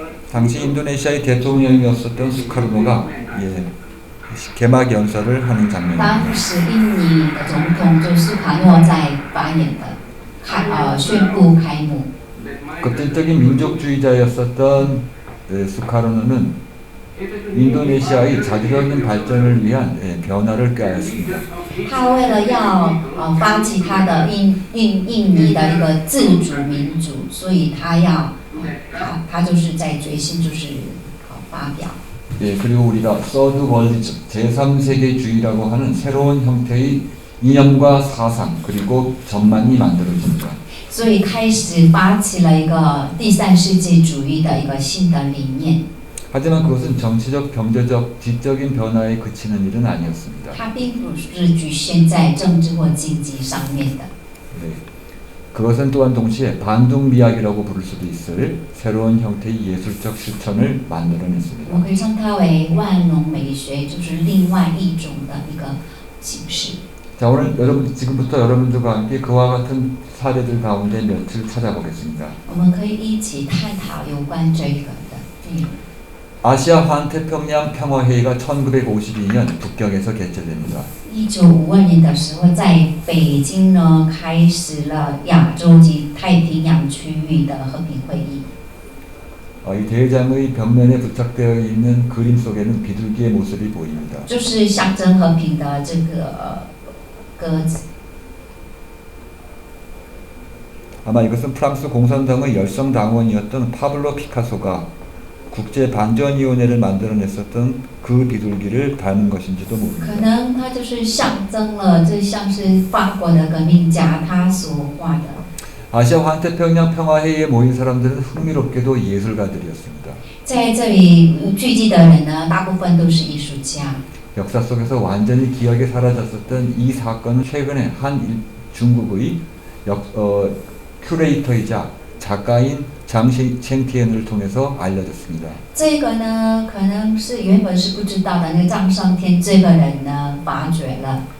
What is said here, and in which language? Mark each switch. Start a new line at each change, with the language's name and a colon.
Korean: 당시 인도네시아의 대통령이었었던 수카르노가 개막 연설을 하는
Chinese: 当
Korean: 장면입니다.
Chinese: 时印尼的总统就是卡诺在发言的，宣布开幕。
Korean: 급진적인 민족주의자였었던 수카르노는 인도네시아의 자주적인 발전을 위한 변화를 꾀하였습니다.
Chinese: 他为了要发起他的印尼的一个自主民主，所以他就是在决心就是发表。
Korean: 그리고 우리가 서드 월리즘, 제3세계주의라고 하는 새로운 형태의 이념과 사상 그리고 전망이 만들어집니다.
Chinese: 所以开始发起了一个第三世界主义的一个新的理念。
Korean: 하지만 그것은 정치적, 경제적, 지적인 변화에 그치는 일은 아니었습니다.
Chinese: 它并不是局限在政治或经济上面的。
Korean: 그것은 또한 동시에 반둥미학이라고 부를 수도 있을 새로운 형태의 예술적 실천을
Chinese: 我
Korean: 만들어냈습니다.
Chinese: 们可以称它为万农美学，就是另外一种的一个形式。
Korean: 자, 오늘 지금부터 여러분들과 함께 그와 같은 사례들 가운데 몇을 찾아보겠습니다.
Chinese: 我们可以一起探讨有关这个的内容。
Korean: 아시아 환태평양 평화회의가 1952년 북경에서 개최됩니다.
Chinese: 1952年的时候，在北京呢开始了亚洲及太平洋区域的和平会议。
Korean: 이 대회장의 벽면에 부착되어 있는 그림 속에는 비둘기의 모습이 보입니다.
Chinese: 就是象征和平的这个鸽子。
Korean: 아마 이것은 프랑스 공산당의 열성 당원이었던 파블로 피카소가 국제 반전위원회를 만들어냈었던 그 비둘기를 닮은 것인지도
Chinese: 可
Korean: 모릅니다.
Chinese: 能它就是象征了，这像是法国的革命家他所画的。
Korean: 아시아 환태평양 평화회의에 모인 사람들은 흥미롭게도 예술가들이었습니다.
Chinese: 在这里聚集的人呢，大部分都是艺术家。
Korean: 역사 속에서 완전히 기억에 사라졌었던 이 사건은 최근에 중국의 큐레이터이자 작가인 장 챈티엔을 통해서 알려졌습니다.
Chinese: 这个呢，可能是原本是不知道的，那个张上天这个人呢，发掘了。